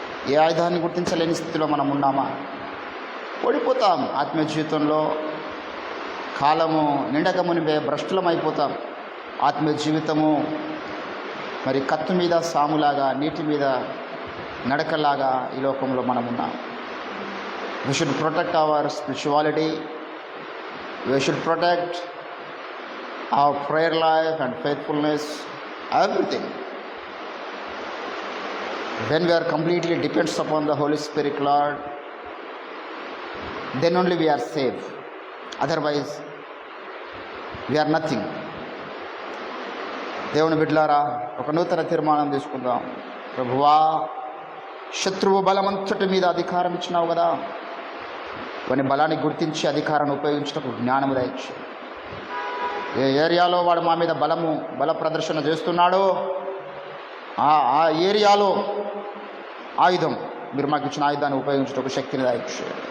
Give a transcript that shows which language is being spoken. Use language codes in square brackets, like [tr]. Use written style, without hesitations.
[te] ఏ ఆయుధాన్ని గుర్తించలేని స్థితిలో మనం ఉన్నామా? ఓడిపోతాం. ఆత్మీయ జీవితంలో కాలము నిండకమునివే భ్రష్టులమైపోతాం. ఆత్మీయ జీవితము మరి కత్తు మీద సాములాగా, నీటి మీద నడకలాగా ఈ లోకంలో మనం ఉన్నాం. [en] We should protect our spirituality. We should protect our prayer life and faithfulness, everything. When we are completely depends upon the Holy Spirit, Lord, then only we are safe. Otherwise, we are nothing. [te] దేవుని బిడ్డలారా, ఒక నూతన తీర్మానం తీసుకుందాం. ప్రభువా, శత్రువు బలమంతటి మీద అధికారం ఇచ్చినావు కదా, వాని బలాన్ని గుర్తించి అధికారాన్ని ఉపయోగించటకు జ్ఞానము దయచు. ఏ ఏరియాలో వాడు మా మీద బల ప్రదర్శన చేస్తున్నాడో ఆ ఏరియాలో ఆయుధం, మీరు మాకు ఇచ్చిన ఆయుధాన్ని ఉపయోగించటకు శక్తిని దయచు.